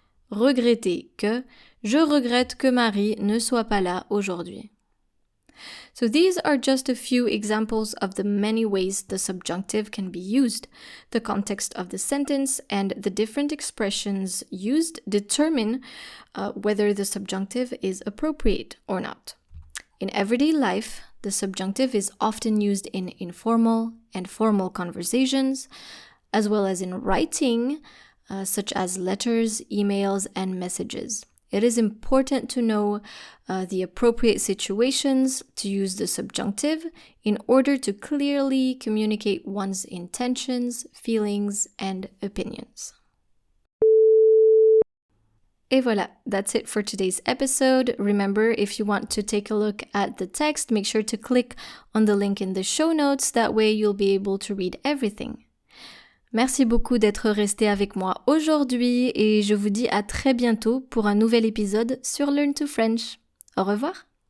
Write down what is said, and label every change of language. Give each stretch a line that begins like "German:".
French: Regretter que, je regrette que Marie ne soit pas là aujourd'hui.
English: So these are just a few examples of the many ways the subjunctive can be used. The context of the sentence and the different expressions used determine whether the subjunctive is appropriate or not. In everyday life, the subjunctive is often used in informal and formal conversations, as well as in writing, such as letters, emails, and messages. It is important to know the appropriate situations to use the subjunctive in order to clearly communicate one's intentions, feelings, and opinions.
French: Et voilà,
English: that's it for today's episode. Remember, if you want to take a look at the text, make sure to click on the link in the show notes. That way you'll be able to read everything.
French: Merci beaucoup d'être resté avec moi aujourd'hui et je vous dis à très bientôt pour un nouvel épisode sur Learn to French. Au revoir!